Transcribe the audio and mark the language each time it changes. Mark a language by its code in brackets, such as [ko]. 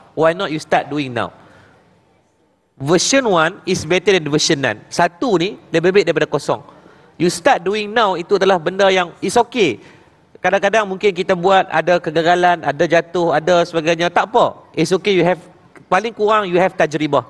[en] Why not you start doing now? Version 1 is better than version 9. [ms] Satu ni lebih baik daripada kosong. [en] You start doing now, [ms] itu adalah benda yang [en] is okay. [ms] Kadang-kadang mungkin kita buat ada kegagalan, ada jatuh, ada sebagainya, tak apa. [en] It's okay, you have, [ms] paling kurang [en] you have tajribah.